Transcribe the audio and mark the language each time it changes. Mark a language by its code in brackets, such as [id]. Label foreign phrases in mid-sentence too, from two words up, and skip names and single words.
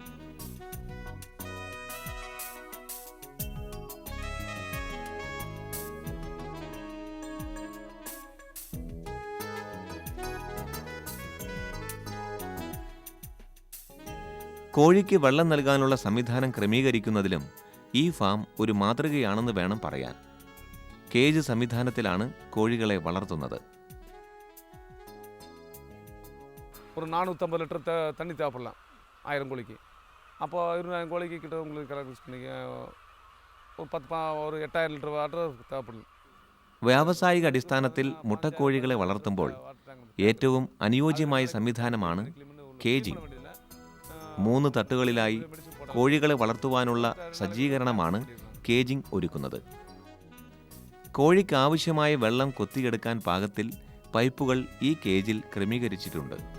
[ml] കോഴിക്ക് വെള്ളം നൽകാനുള്ള സംവിധാനം ക്രമീകരിക്കുന്നതിലും ഈ ഫാം ഒരു മാതൃകയാണെന്ന് വേണം പറയാൻ. കേജ് സംവിധാനത്തിലാണ് കോഴികളെ വളർത്തുന്നത്. [ta] ஒரு 450 லிட்டர் தண்ணி தேவைப்படலாம் 1000 கோழிக்கு. அப்போ 20,000 கோழிக்கு கிட்ட உங்களுக்கு கலெக்ட் பண்ணிக்க ஒரு 8,000 லிட்டர் வாட்டர் தேவைப்படும். [ml] വ്യാവസായിക അടിസ്ഥാനത്തിൽ മുട്ടക്കോഴികളെ വളർത്തുമ്പോൾ ഏറ്റവും അനുയോജ്യമായ സംവിധാനമാണ് കേജിംഗ്. 3 തട്ടുകളിലായി കോഴികളെ വളർത്തുവാനുള്ള സജ്ജീകരണമാണ് കേജിംഗ് ഒരുക്കുന്നത്. കോഴിക്ക് ആവശ്യമായ വെള്ളം കൊത്തിയെടുക്കാൻ പാകത്തിൽ പൈപ്പുകൾ ഈ കേജിൽ ക്രമീകരിച്ചിട്ടുണ്ട്.